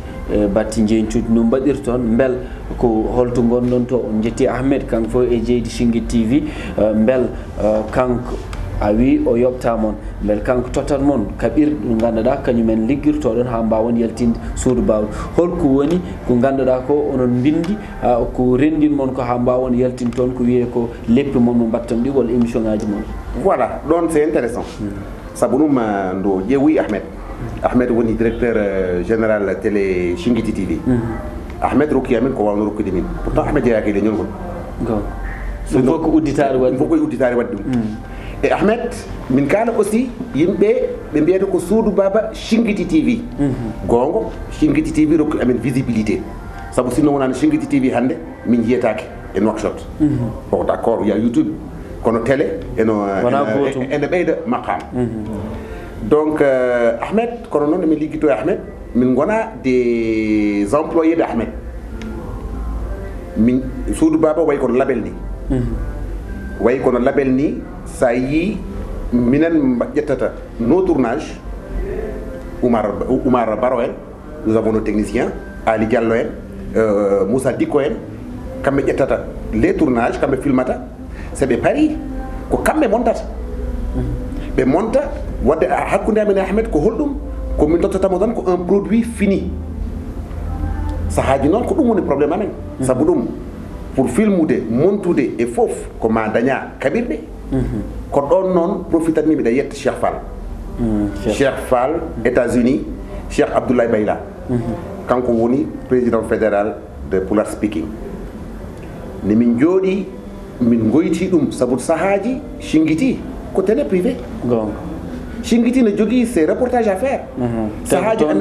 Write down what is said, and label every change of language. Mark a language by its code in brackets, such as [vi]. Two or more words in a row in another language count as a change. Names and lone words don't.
[ff] batti jeencuuji no mbaɗirton mbel ko holto gonɗon to on jetti Ahmed kanko fof e jeydi Shinguit TV mbel kanko a wi o yoɓta mon mbel kanko totat mon kaɓirɗe ɗo ganduɗa kañumen liggirtoɗon ha mbawon yaltinde suudu bawɗo holko woni ko ganduɗa ko onon bindi ko rendin mon ko ha mbawon yaltinde toon ko wiye ko leppi mon mo mbatton ɗi walla émission ngaji mon. [fr] Voilà, donc c'est intéressant. [ff] Sabu ɗum ndo ƴeewoyi Ahmed woni [fr] directeur général télé [ff] Shinguit TV. Ahmed rokki amin ko wawno rokkude min pourtant Ahmed jeeyaki e leñol ngol. ɗum fof ko udditare waɗi fof koye udditare waɗi ɗum. Et Ahmed min kala aussi yimɓe ɓe mbiyata ko suudu baba Shinguit TV. gongo Shinguit TV rokki amin visibilité sabu sinno wonano Shinguit TV hande min jiyetake e Nouakchott. [fr] Bon d'accord il y a YouTube [ff] kono télé ene ɓeyda maqam. Donc Ahmed kono noon min liggito e Ahmed min gona [fr] des employés de Ahmed [ff] min suudu baba way kono label ni way kono label ni sa yi minen ƴettata [fr] nos tournage [ff] Oumar Baro en [fr] nous avons nos techniciens [ff] Ali Diallo en Moussa Dikko en kamɓe ƴettata [fr] les tournages [ff] kamɓe filmata so ɓe paari ko kamɓe montata ɓe monta wadde hakkude amen e Ahmed ko holɗum ko min tottatamo tan ko [fr] un produit fini [ff] sahaji noon ko ɗum woni probléme amen sabu ɗum pour filmude montude e fof ko ma daña kaɓirɗe ko ɗon noon profitatmi mbiɗa yetta Cheikh Fall Cheikh Fall États-Unis Cheikh Abdoulaye Bayla kanko woni [fr] président fédéral de [ff] Pular Speaking ne min jooɗi min goyti ɗum sabu sahaji Shinguit ko [fr] télé privé [ff] Shinguit ne jogui [fr] ses reportages à faire [ff] sahaji amin